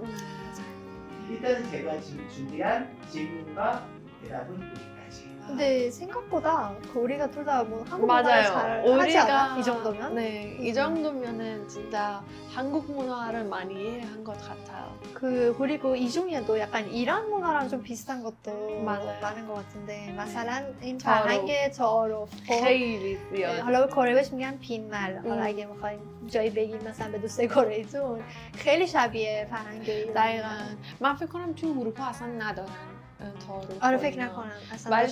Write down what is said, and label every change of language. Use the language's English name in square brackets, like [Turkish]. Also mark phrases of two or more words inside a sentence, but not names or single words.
[Korean] 일단은 제가 지금 준비한 질문과 대답은 여기까지. 근데 생각보다 그 우리가 둘 다 뭐 한국말 맞아요. 잘 하지 않아? 이 정도면? 네, 이 정도면은 진짜 한국 문화를 많이 이해한 것 같아요. 그리고 이 중에도 약간 이란 문화랑 좀 비슷한 것도 맞아요. 많은 것 같은데 [Persian] مثلا این تعارف. فرهنگ تعارف خب خیلی زیاد. حالا به کره بهش میگن پینمل حالا اگه میخوایم جایی بگیم مثلا به دوست کره ایتون خیلی شبیه فرهنگ ایران. دقیقاً. من فکر کنم توی اروپا اصلا ندارن تعارف. آره و فکر اینا. نکنم اصلا ولی